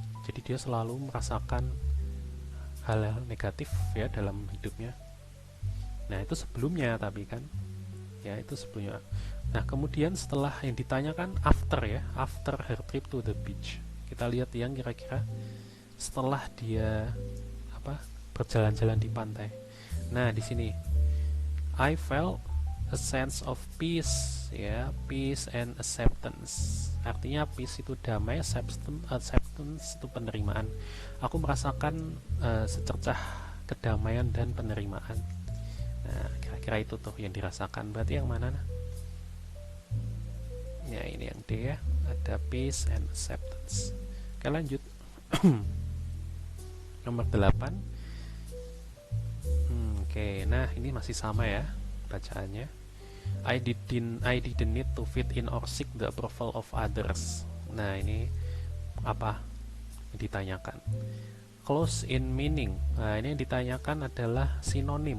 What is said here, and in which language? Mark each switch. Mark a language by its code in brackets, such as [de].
[id] Jadi dia selalu merasakan hal-hal negatif ya dalam hidupnya. Nah, itu sebelumnya tapi kan, ya itu sebelumnya. Nah, kemudian setelah yang ditanyakan after ya, after her trip to the beach. Kita lihat yang kira-kira setelah dia berjalan-jalan di pantai. Nah, di sini I felt a sense of peace ya, peace and acceptance. Artinya peace itu damai, acceptance itu penerimaan. Aku merasakan secercah kedamaian dan penerimaan. Nah, kira-kira itu tuh yang dirasakan. Berarti yang mana? Ya, ini yang D ya, ada peace and acceptance. Oke, lanjut. Nomor 8. Oke, nah ini masih sama ya bacaannya. [en] I didn't need to fit in or seek the approval of others. [id] Nah, ini apa yang ditanyakan? Close in meaning. Nah, ini yang ditanyakan adalah sinonim.